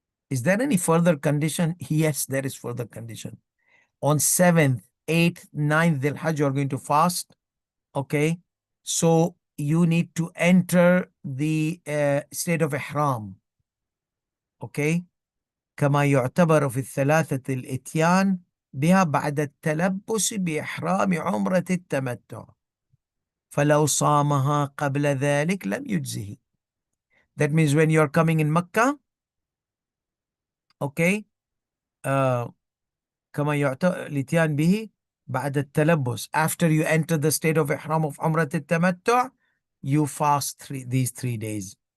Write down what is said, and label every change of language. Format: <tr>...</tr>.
<en>Is there any further condition? Yes, there is further condition. On 7th, 8th, 9th Dhul Hajj, you are going to fast. Okay. So you need to enter the state of Ihram. Okay.</en> <ar>كما يعتبر في الثلاثة الإتيان بها بعد التلبس بإحرام عمرة التمتع فلو صامها قبل ذلك لم يجزه.</ar> <en>That means when you are coming in Makkah, okay,</en> <ar>كما يعتبر الإتيان به بعد التلبس,</ar> <en>after you enter the state of Ihram of عمرة التمتع, you fast these 3 days.</en>